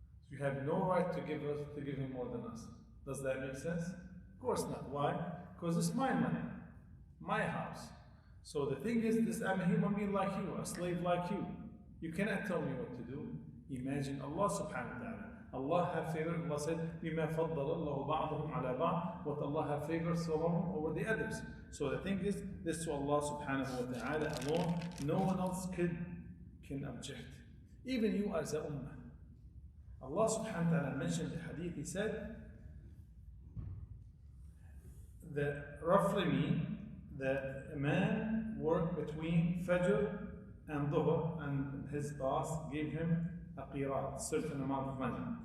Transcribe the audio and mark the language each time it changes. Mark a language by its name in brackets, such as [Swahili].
[English] You have no right to give him more than us. Does that make sense? Of course not. Why? Because it's my money, my house. So the thing is, I'm a human being like you, a slave like you. You cannot tell me what to do. Imagine Allah subhanahu wa ta'ala. Allah have favored, Allah said, [Arabic] بِمَا فَضَّلَ اللَّهُ بَعْضَهُمْ عَلَى بَعْضٍ. [English] What Allah have favored some over the others. So the thing is, this to Allah subhanahu wa ta'ala alone, no one else can object. Even you as a ummah. Allah subhanahu wa ta'ala mentioned the hadith, He said, that roughly mean that a man worked between Fajr and Dhuhr, and his boss gave him a qirat, certain amount of money.